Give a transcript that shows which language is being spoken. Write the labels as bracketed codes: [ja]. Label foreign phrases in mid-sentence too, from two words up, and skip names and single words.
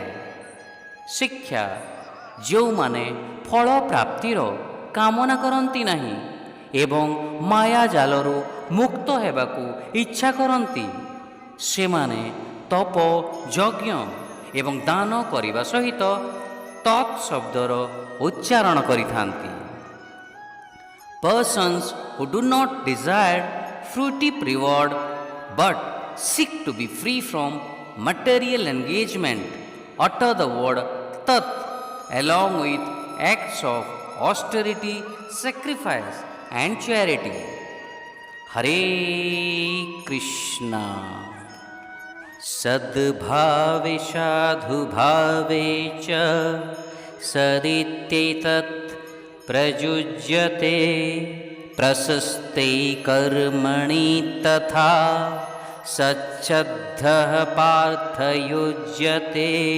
[or] ଶିକ୍ଷା ଯେଉଁମାନେ ଫଳ ପ୍ରାପ୍ତିର କାମନା କରନ୍ତି ନାହିଁ ଏବଂ ମାୟା ଜାଲରୁ ମୁକ୍ତ ହେବାକୁ ଇଚ୍ଛା କରନ୍ତି, ସେମାନେ ତପ, ଯଜ୍ଞ ଏବଂ ଦାନ କରିବା ସହିତ ତତ୍ ଶବ୍ଦର ଉଚ୍ଚାରଣ କରିଥାନ୍ତି। [en] Persons who do not desire fruitive reward but seek to be free from material engagement utter the word tat along with acts of austerity, sacrifice and charity. Hare Krishna. [sa] सद्भावे साधुभावे च सदित्येतत् प्रयुज्यते प्रशस्ते कर्मणि तथा सच्छ्रद्धः पार्थयुज्यते